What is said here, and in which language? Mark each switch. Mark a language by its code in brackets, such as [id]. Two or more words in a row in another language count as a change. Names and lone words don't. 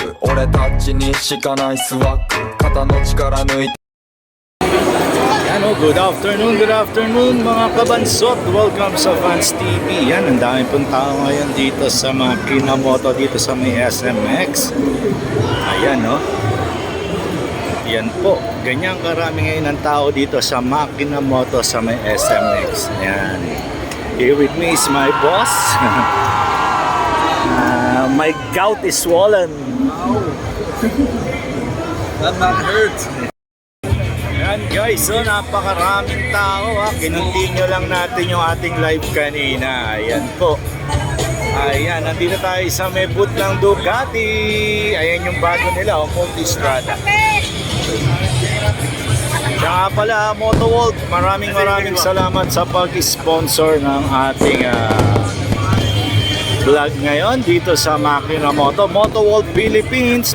[ja] 俺たちにしかないスワッグ肩の力抜いて [tl] Yan o, [en] good afternoon [tl] mga kabansot. Welcome sa Vans TV. Yan, ang dami pong tao ngayon dito sa Makinamoto, dito sa may SMX. Ayan o. Yan po, ganyan karami ngayon ang tao dito sa Makinamoto sa may SMX. Ayan. [en] Here with me is my boss. My gout is swollen. That man hurts. [tl] Ayan guys, so napakaraming tao ha. Kinuntinyo lang natin yung ating live kanina. Ayan po. Ayan, nandito tayo sa may booth ng Ducati. Ayan yung bago nila, Multistrada. Kaya pala, Motoworld, maraming salamat sa pag-sponsor ng ating vlog ngayon dito sa Makinamoto, Motoworld Philippines.